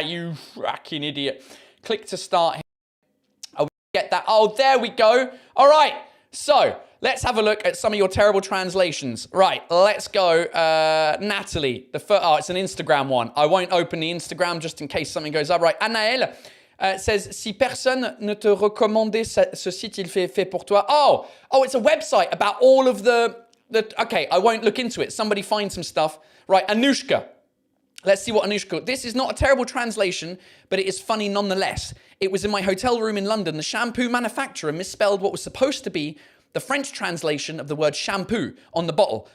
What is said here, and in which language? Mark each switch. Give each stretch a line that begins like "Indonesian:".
English: You fucking idiot. Click to start here. I'll get that. Oh, there we go. All right. So let's have a look at some of your terrible translations. Right, let's go. Natalie, it's an Instagram one. I won't open the Instagram just in case something goes up. Right, Anaël says,
French: si personne ne te recommandait ce site, il fait pour toi.
English: Oh, it's a website about all of the. Okay, I won't look into it. Somebody find some stuff. Right, Anushka. Let's see what Anushka. This is not a terrible translation, but it is funny nonetheless. It was in my hotel room in London. The shampoo manufacturer misspelled what was supposed to be the French translation of the word shampoo on the bottle.